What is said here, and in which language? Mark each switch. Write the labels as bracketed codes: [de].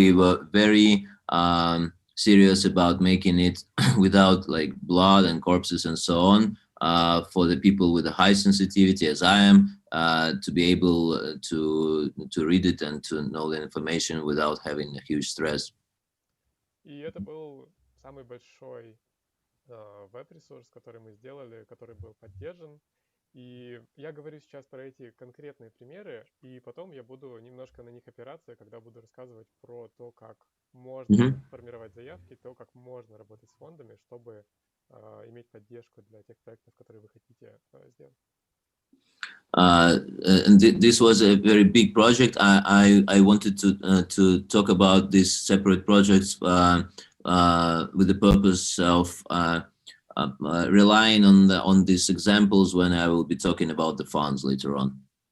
[en] We were very serious about making it without like blood and corpses and so on, for the people with a high sensitivity, as I am, to be able to read it and to know the information without having a huge stress. [ru] И это был самый большой веб-ресурс, который мы сделали, который был поддержан. И я говорю сейчас про эти конкретные примеры, и потом я буду немножко на них опираться, когда буду рассказывать про то, как можно формировать заявки, то, как можно работать с фондами, чтобы иметь поддержку для тех проектов, которые вы хотите сделать. [en] And this was a very big project. I wanted to talk about these separate projects with the purpose of relying on these examples when I will be talking about the funds later on.